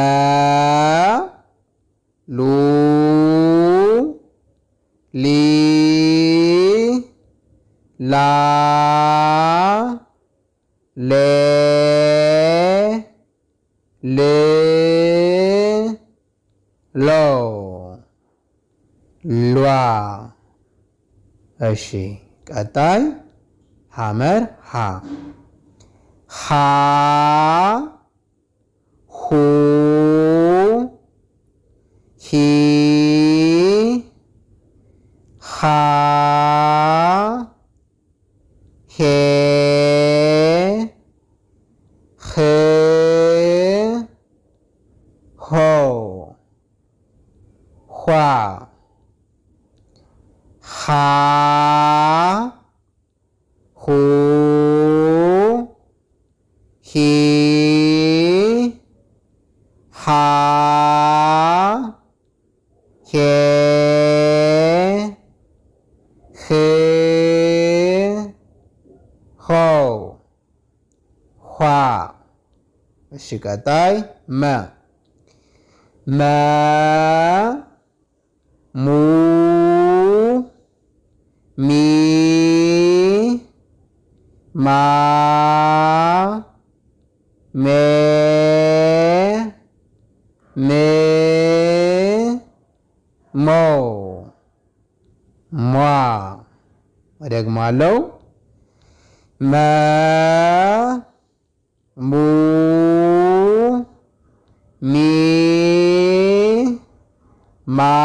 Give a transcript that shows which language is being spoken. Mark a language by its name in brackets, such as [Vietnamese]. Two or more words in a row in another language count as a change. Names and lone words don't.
[Amharic] ሉ ሊ ላ ሌ ል ሎ ሏ። እሺ ቀጣይ ሐመር ሀ ሀ ሁ ሂ ሃ ሄ ህ ሆ ኋ ሃ ሁ ሂ ሃ ሄ ህ ሆ ኋ። እሺ ቀጣይ መ ሙ ሚ ማ ሜ ም ሞ ሟ። እደግማለሁ። መ ሙ ሚ ማ